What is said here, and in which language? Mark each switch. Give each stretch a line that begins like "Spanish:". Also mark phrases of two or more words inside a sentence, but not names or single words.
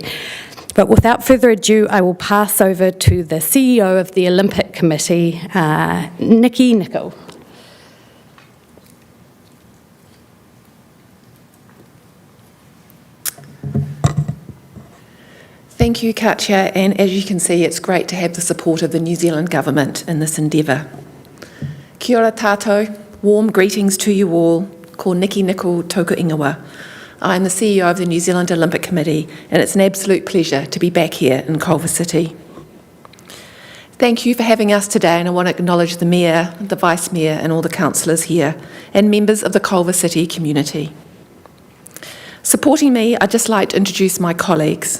English: But without further ado, I will pass over to the CEO of the Olympic Committee, Nikki Nicol. Thank you, Katja, and as you can see, it's great to have the support of the New Zealand Government in this endeavour.
Māori: Kia ora tātou,
English: warm greetings to you all,
Māori: ko Nikki Nicol tōku ingoa.
English: I'm the CEO of the New Zealand Olympic Committee, and it's an absolute pleasure to be back here in Culver City. Thank you for having us today, and I want to acknowledge the Mayor, the Vice Mayor, and all the councillors here, and members of the Culver City community. Supporting me, I'd just like to introduce my colleagues.